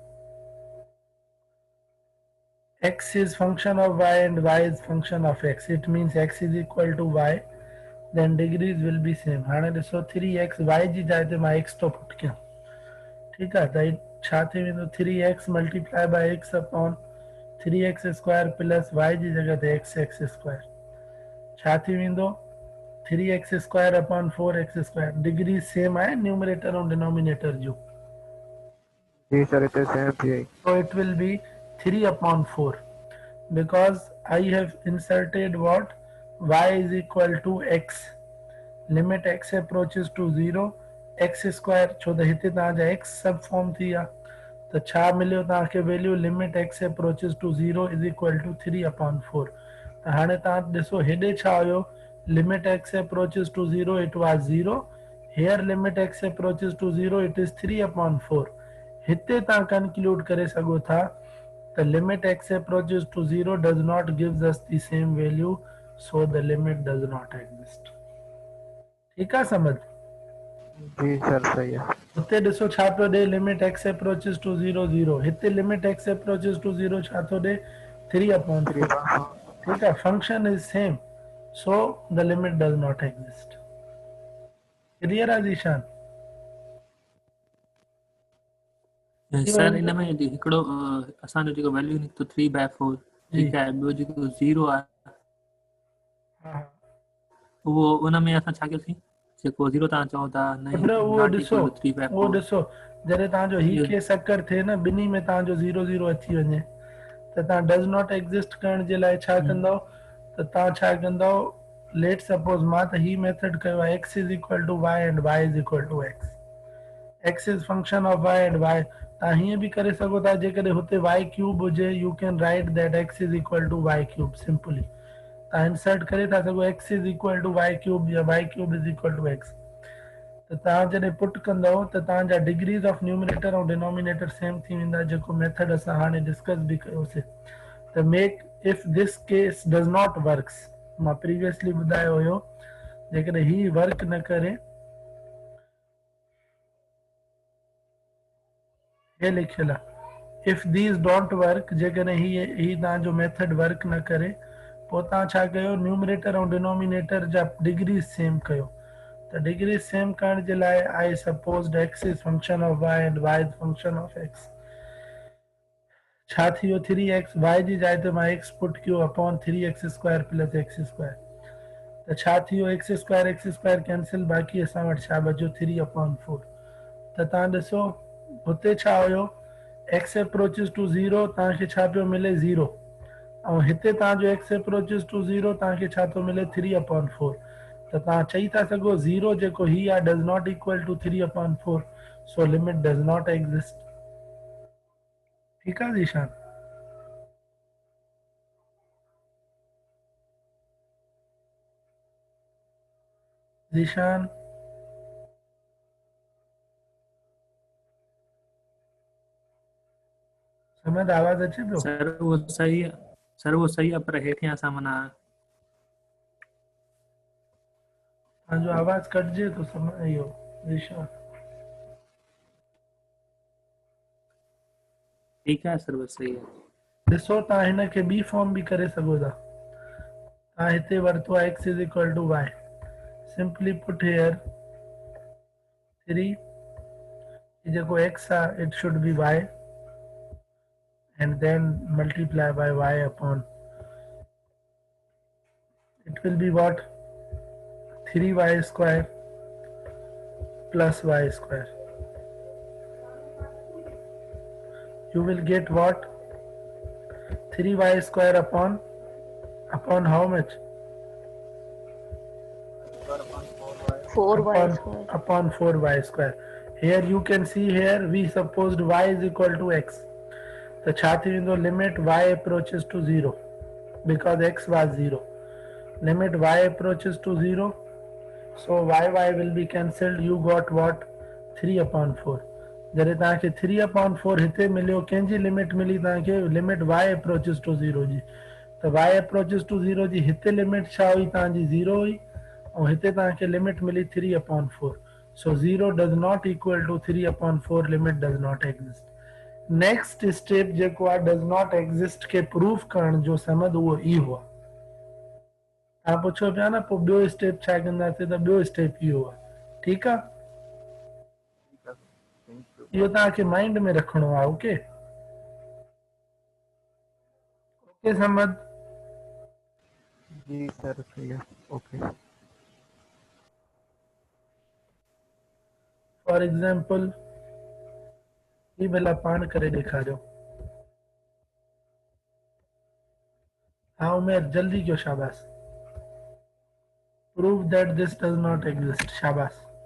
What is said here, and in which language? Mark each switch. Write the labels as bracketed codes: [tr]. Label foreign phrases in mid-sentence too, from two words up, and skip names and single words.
[en] x is function of y and y is function of x it means x is equal to y then degrees will be same [sd] हाणे ॾिसो 3x y जी जाइ ते मां x तो पुट कयां ठीकु आहे त छा थी वेंदो 3x [en] multiply by x upon 3x square plus [sd] y जी जगह ते [en] x square [sd] छा थी वेंदो [en] 3x square upon 4x square degree same [sd] आहे [en] numerator और denominator [sd] जो जी सर [en] it same [sd] थी वई [en] so it will be 3 upon 4 because I have inserted what y is equal to x limit x approaches to 0 x square छो [sd] त हिते तव्हांजा x सब फॉर्म थी विया त छा मिलियो तव्हांखे वैल्यू [en] लिमिट x approaches to 0 is equal to 3 upon 4 [sd] त हाणे तव्हां ॾिसो हेॾे छा हुयो [en] limit x approaches to 0 it was 0 here limit x approaches to 0 it is 3 upon 4 [sd] हिते तव्हां कंक्लूड करे सघो था [en] the limit x approaches to 0 does not gives us the same value, so the limit does not exist. [hi] ठीक है समझ? जी सर सही है। [sd] हुते ॾिसो छा पियो ॾे [en] limit x approaches to 0 0, [sd] हिते [en] limit x approaches to 0 [sd] छा थो ॾे 3/4. [hi] ठीक है, [en] function is same, so the limit does not exist. [sd] क्लियर आहे ज़ीशान? सर इन में हिकिड़ो असांजो जेको वैल्यू निकितो 3/4, ठीकु आहे, ॿियो जेको 0 आहे उहो उन में असां छा कयोसीं, जेको 0 तव्हां चओ था उहो नॉट ॾिसो, [en] equal to 3/4, [sd] उहो ॾिसो जॾहिं तव्हांजो ही केस अकर थिए न, ॿिन्ही में तव्हांजो 0 0 अची वञे त तव्हां [en] does not exist [sd] करण जे लाइ छा कंदव, त तव्हां छा कंदव, [en] let suppose [sd] मां त ही मेथड कयो आहे [en] x is equal to y and y is equal to x is function of y and y. [sd] तव्हां हीअं बि करे सघो था, जेकॾहिं हुते y क्यूब हुजे, [en] you can write that x is equal to y cube simply. [sd] तव्हां इंसर्ट करे था सघो [en] x is equal to y cube [sd] या [en] y cube is equal to x. [sd] त तव्हां जॾहिं पुट कंदव त तव्हांजा [en] degrees of numerator [sd] ऐं डिनोमिनेटर सेम थी वेंदा, जेको मेथड असां हाणे डिस्कस बि कयोसीं। त [en] make if this case does not works, [sd] मां प्रीवियसली ॿुधायो हुयो, जेकॾहिं ही वर्क न करे, हे लिखियल आहे [en] if these don't work, [sd] जेकॾहिं ही तव्हांजो मेथड वर्क न करे, पोइ तव्हां छा कयो, न्यूमरेटर ऐं डिनोमिनेटर जा डिग्रीज़ सेम कयो। [en] The degree same [sd] करण जे लाइ [en] I supposed x is function of y and y is function of x. [sd] छा थी वियो 3x, y जी जाइ ते मां x पुट कयो [en] upon 3x square plus x square, [sd] त छा थी वियो [en] x square cancel, [sd] बाक़ी असां वटि छा बचो 3/4। त तव्हां ॾिसो हुते छा हुयो, [en] x approaches to 0 [sd] तव्हांखे छा पियो मिले 0, ऐं हिते तव्हांजो [en] x approaches to 0 [sd] तव्हांखे छा थो मिले 3/4। त तव्हां चई था सघो 0 जेको ही आहे [en] does not equal to 3/4, so limit does not exist. [sd] ठीकु आहे ज़ीशान? ज़ीशान समझ आवाज़ अचे पियो? सर उहो सही आहे, सर उहो सही आहे, पर हेठियां असां माना तव्हांजो आवाज़ कटिजे थो, समझ इहो ज़ीशान। ठीकु आहे सर, बसि सही आहे। ॾिसो तव्हां हिन खे ॿी फॉर्म बि करे सघो था। तव्हां हिते वरितो आहे [en] x is equal to y, simply put here 3, [sd] जेको x आहे [en] इट शुड बी y and then multiply by y upon, it will be what, 3y square plus y square. You will get what, 3y square upon how much, 4y square. upon 4y square. Here you can see, here we supposed y is equal to x, the [sd] छा थी वेंदो, [en] limit y approaches to 0 because x was 0, limit y approaches to 0, so y will be cancelled, you got what, 3/4। [sd] जॾहिं तव्हांखे 3/4 हिते मिलियो, कंहिंजी लिमिट मिली तव्हांखे, [en] limit y approaches to 0 [sd] जी, त [en] y approaches to 0 [sd] जी हिते लिमिट छा हुई तव्हांजी 0 हुई, ऐं हिते तव्हांखे लिमिट मिली 3/4, [en] so 0 does not equal to 3/4, limit does not exist। next step [sd] जेको आहे [en] does not exist [sd] खे प्रूफ करण जो समझ उहो इहो आहे। तव्हां पुछो पिया न पोइ ॿियो स्टेप छा कंदासीं, त ॿियो स्टेप इहो आहे। ठीकु आहे, इहो तव्हांखे माइंड में रखिणो आहे। ओके ओके समझ? [hi] जी सर सही है, ओके। [en] for example [sd] ही भला पाण करे ॾेखारियो। हाँ उमेर जल्दी कयो, शाबाश। [en] prove that this does not exist, [sd] शाबाश।